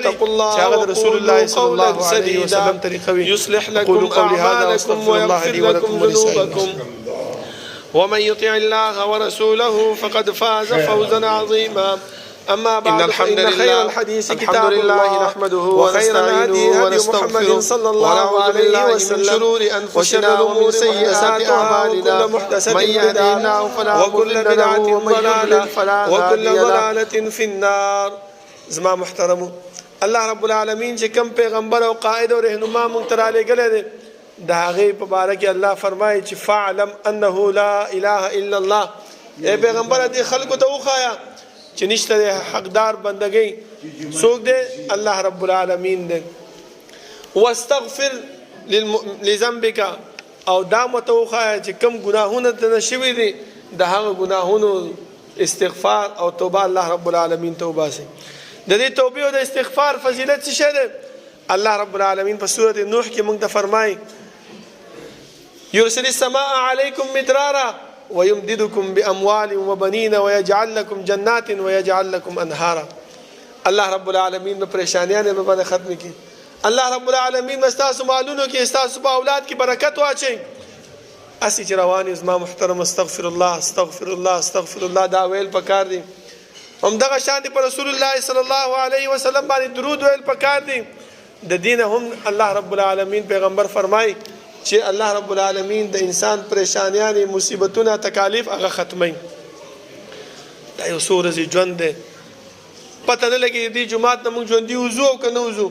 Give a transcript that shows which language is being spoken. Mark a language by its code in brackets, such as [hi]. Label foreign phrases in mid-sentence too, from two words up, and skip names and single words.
[ar] اتقوا الله وقولوا قولا سديدا يصلح لكم أعمالكم ويغفر لكم ذنوبكم ومن يطع الله ورسوله فقد فاز فوزا عظيما أما بعد إن الحمد لله الحديث كتاب الله نحمده ونستعينه ونستغفره صلى الله عليه وسلم شرور أنفسنا ومن سيئات أعمالنا من يهده الله فلا مضل له ومن يضلل فلا هادي له وكل في النار [ps] زما محترمو الله رب العالمین چې کوم پیغمبر او قائد او رهنما مونږ ته رالیږلی دی د هغې په باره کې الله فرمایي چې [ar] فاعلم انه لا اله الا الله [ps] ای پیغمبره دې خلکو ته وښایه چې نشته دی حقدار بندګۍ څوک دی الله رب العالمین دی [ar] واستغفر لذنبک [ps] او دا مته وښایه چې کوم ګناهونه دنه شوي دي د هغه ګناهونو استغفار او توبه الله رب العالمین ته وباسي د دې توبې او د استغفار فضیلت څه شی دی الله رب العالمین په سورة نوح کې موږ ته فرمایي [ar] یرسل السماء علیکم مدرارا ويمددكم بأموال وبنين ويجعل لكم جنات ويجعل لكم أنهارا. [ps] الله رب العالمین به پریشانیانې به باندې ختم کړي. الله رب العالمین به ستاسو مالونو کې ستاسو په اولاد کې برکت واچوي. اسی چې روان زما محترم [ar] استغفر الله استغفر الله استغفر الله [ps] دا ویل پکار دي. همدغه شان دي پر رسول الله [ar] صلی الله علیه وسلم [ps] باندې درود ویل پکار دي. د دین هم الله رب العالمین پیغمبر فرمای چې الله رب العالمین د انسان پریشانیانې مصیبتونه تکالیف هغه ختمي. دا یو څو ورځې ژوند دی، پته نه لګي دې جمعات نه موږ ژوندي وځو او که نه وځو.